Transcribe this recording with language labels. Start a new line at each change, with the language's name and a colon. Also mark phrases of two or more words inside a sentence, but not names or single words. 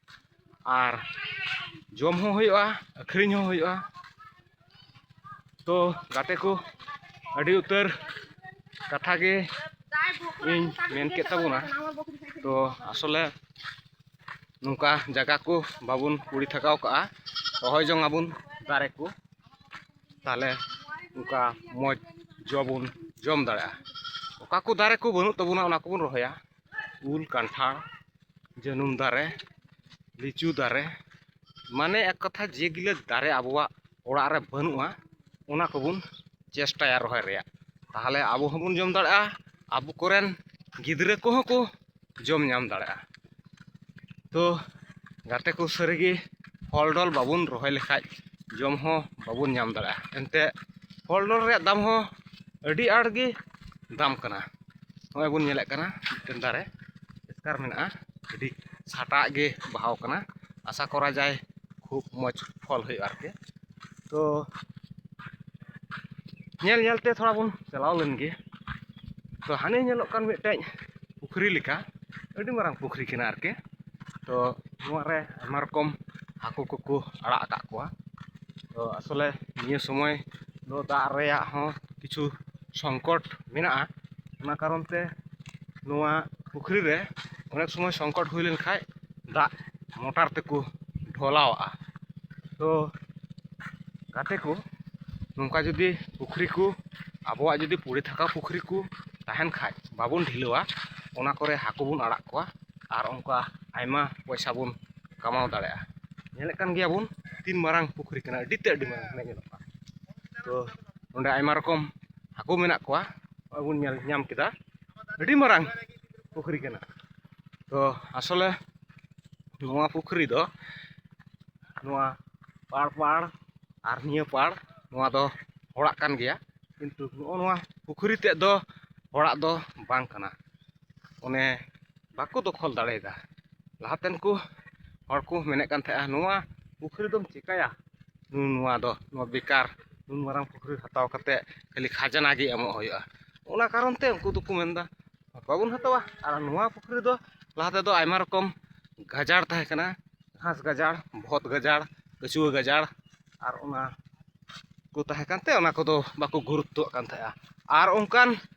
Santali: आर जम हो हुयुआ अखरिñ हो हुयुआ तो गाते को अडी उतर कथा गे इन मेन के तबुना तो आसले नुका जगह को बाबुन कुड़ी थकाव का रोहय जोंग आबुन दारे को ताले उनका मौज जबुन जम दाड़ा ओका को दारे को बनु तबुना ओना को बुन रोहया उल कांठार जनुम दारे लिचू दारे माने एक कथा जे गिले दारे आबुआ ओड़ा रे बनुआ ओना को बुन चेष्टाया रोहय रेया ताहले आबु हबुन जम दाड़ा आबु कोरेन गिदरे को हो को जम नाम दाड़ा तो गाते को सारिगे फल डल बाबुन रोहय लेखाय जम हो बाबुन नाम दाड़ा एनते फल डल रे दाम हो अडी आड़ गे दाम कना नय बुन नेलेक कना मिटन दारे एसकार मेना अडी साटा गे बहाव कना
Hindi: आशा करा जाए खूब
Santali: मौज फल हुई आरके तो नेल नेलते थोड़ा बुन चलाव लेन गे तो हाने नेलोग कान मिटटेज पुखरी लेका अडी मारांग पुखरी केना आरके तो नोवा रे आयमा रकम हाकु को आड़ा आका कोआ तो आसले निये समय दो दा रेया हो किछु संकट मेना ओना कारण ते नोवा पुखरी रे अनेक समय संकट हुई लेन खाय दा मोटर तेको ढोलावा तो गाते को नौका जुदी पुखरी को आबोआ जुदी पुड़ी थका पुखरी को तहन खाय बाबुन ढिलवा ओना करे हाकु बुन आड़ा कोआ आर उनका आयमा पैसा बुन कमाव दाड़ेया नेलेक कान गिया बुन तीन मारांग पुखरी कना अडी मारांग ने नेलोगा तो ओंडे आयमा रकम हाकु मेना कोआ बाबुन नेल नाम केदा अडी मारांग पुखरी कना तो आसले नोआ पुखरी दो नोआ पाड़ पाड़ आर निया पाड़ नोआ दो होड़ा कान गया किंतु नोआ पुखरी ते दो होड़ा दो बांग कना ओने बाको दखल दाड़ेदा लहातेन को हर को मेने कान थाया नोआ पुखरी दम चिकाया नोआ दो नोआ बेकार नुन मारांग पुखरी हताव कते खाली खजाना गे एमो होया ओना कारण ते उनको दुकु मेनदा बाबुन हतावा आर नोआ पुखरी दो लहाते दो आयमा रकम गजाड़ ताहे कना घास गजाड़ भोत गजाड़ कचुआ गजाड़ आर ओना को ताहे कानते ओना को दो बाको गुरुत्व कान थाया आर ओनकान